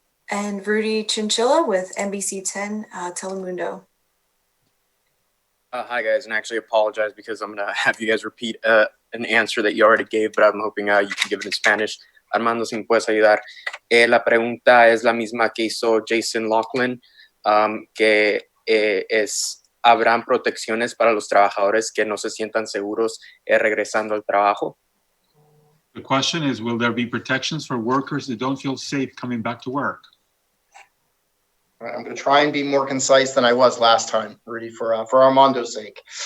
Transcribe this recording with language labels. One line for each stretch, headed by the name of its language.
English: And Rudy Chinchilla with NBC 10 Telemundo. Hi, guys, and I actually apologize because I'm going to have you guys repeat an answer that you already gave, but I'm hoping you can give it in Spanish.
Spanish: Armando, si me puedes ayudar. La pregunta es la misma que hizo Jason Laughlin, que ¿habrán protecciones para los trabajadores que no se sientan seguros regresando al trabajo?
English: The question is, will there be protections for workers that don't feel safe coming back to work? I'm going to try and be more concise than I was last time, Rudy, for Armando's sake.